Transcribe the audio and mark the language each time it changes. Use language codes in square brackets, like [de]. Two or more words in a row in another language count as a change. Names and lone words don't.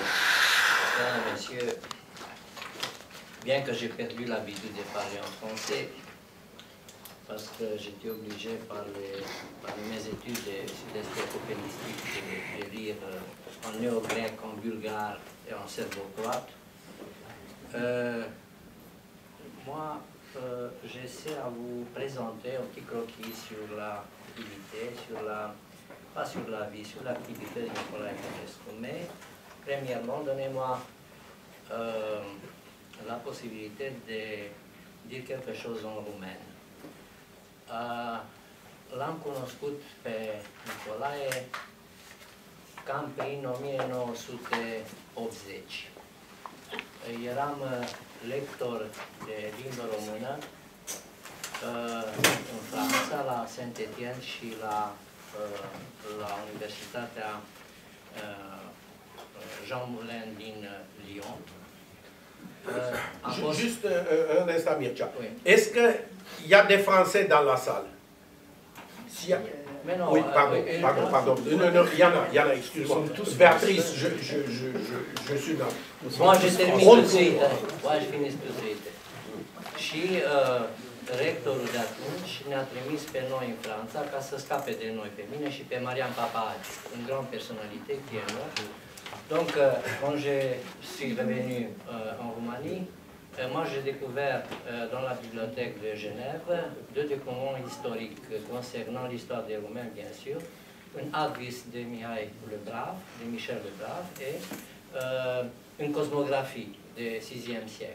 [fr] Mesdames, Messieurs, bien que j'ai perdu l'habitude de parler en français, parce que j'étais obligé par mes études d'esthétopénistique de lire en néo-grec, en bulgare et en serbo-croate, moi, j'essaie à vous présenter un petit croquis sur l'activité, pas sur la vie, sur l'activité de Nicolae Florescu. Mais, premièrement, donnez-moi la possibilité de dire quelque chose en roumain. [ro] L-am cunoscut pe Nicolae cam prin 1980. Eram lector de limbă română în Franța, la Saint-Étienne și la Universitatea Jean Moulin din Lyon. [fr] Juste un instant, Mircea. Oui. Est-ce qu'il y a des Français dans la salle? Mais non, oui, pardon. Non, il y en a, excuse-moi. Béatrice, je suis là. Moi, je termine tout de suite. Moi, je finis tout de suite. [ro] Și rectorul de atunci ne-a trimis pe noi în Franța ca să scape de noi, pe mine și pe Marian Papaci, [fr] une grande personnalité qui est morte. Donc, quand je suis revenu en Roumanie, moi j'ai découvert dans la bibliothèque de Genève deux documents historiques concernant l'histoire des Roumains, bien sûr, un Advis de Michel le Brave, et une cosmographie du VIe siècle.